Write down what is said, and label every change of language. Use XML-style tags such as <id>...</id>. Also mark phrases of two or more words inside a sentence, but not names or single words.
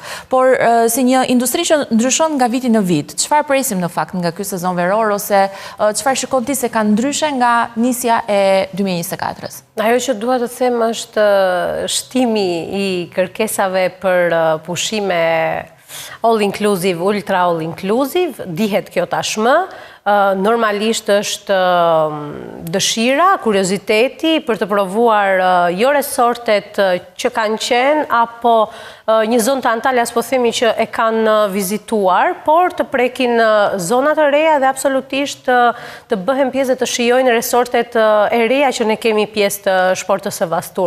<sq>Por si një industri që ndryshon nga viti në vit, çfarë presim në fakt nga ky sezon veror ose çfarë shikon ti se ka ndryshe nga nisja e 2024-s? Ajo që dua të them është shtimi I kërkesave për pushime</sq> <en>all inclusive, ultra all inclusive,</en> <sq>dihet kjo tashmë. Normalisht është dëshira, kurioziteti për të provuar jo resortet që kanë qenë, apo një zonë të Antalyas po themi që e kanë vizituar, por të prekin zonat të reja dhe absolutisht të bëhen pjesë dhe të shijojnë resortet e reja që ne kemi pjesë të shportës së Vastur.</sq>